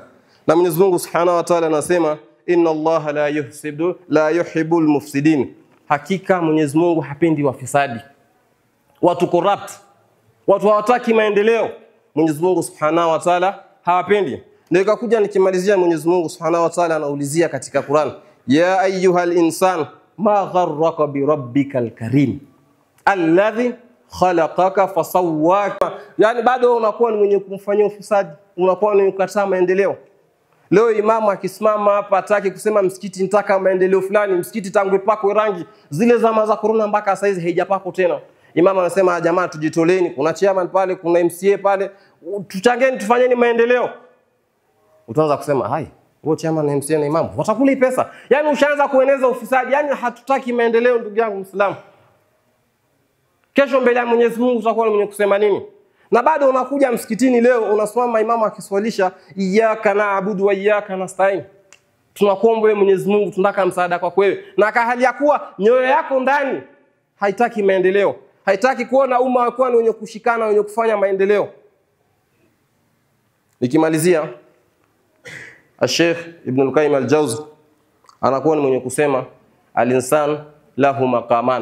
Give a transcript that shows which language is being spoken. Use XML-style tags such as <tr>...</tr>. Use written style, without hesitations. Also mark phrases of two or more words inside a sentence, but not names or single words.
<sw>Na Mwenyezi Mungu</sw> <ar>سبحانه وتعالى</ar> <sw>anasema</sw> <ar>إن الله لا يحب المفسدين.</ar> <sw>Hakika Mwenyezi Mungu hapendi wafisadi. Watu corrupt. Watu hawataki maendeleo. Mwenyezi Mungu</sw> <ar>سبحانه وتعالى</ar> <sw>hawapendi. Ndio ikakuja nikimalizia Mwenyezi Mungu</sw> <ar>سبحانه وتعالى</ar> <sw>anaulizia katika Qur'an,</sw> <ar>يا أيها الإنسان ما غرك بربك الكريم الذي خلقك فسواك.</ar> <sw>Yani bado unakuwa ni mwenye kumfanyia ufisadi, unakuwa ni kukataa maendeleo. Leo imamu akisimama hapa hataki kusema msikiti nitaka maendeleo fulani, msikiti tangu ipakwe rangi, zile zama za corona mpaka sasa hizi haijapako tena. Imamu anasema jamaa tujitoleni, kuna chairman pale, kuna MCA pale, tuchangeni tufanyeni maendeleo. Utaanza kusema hai, wewe chairman na MCA na imamu watakula pesa. Yani ushaanza kueneza ufisadi, yani hatutaki maendeleo ndugu yangu Muislamu. Kesho mbele ya Mwenyezi Mungu utakuwa mwenye kusema nini? Na bado unakuja msikitini leo unasimama imamu akiswalisha</sw> <ar>إياك نعبد وإياك نستعين.</ar> <sw>Tunakuomba wewe Mwenyezi Mungu, tunataka msaada kwako wewe. Na hali ya kuwa nyoyo yako ndani haitaki maendeleo. Haitaki kuona umma wako ni wenye kushikana, wenye kufanya maendeleo. Nikimalizia, Sheikh Ibn al-Qayyim al-Jawzi anakuwa ni mwenye kusema</sw> <ar>الإنسان له مقامان.</ar>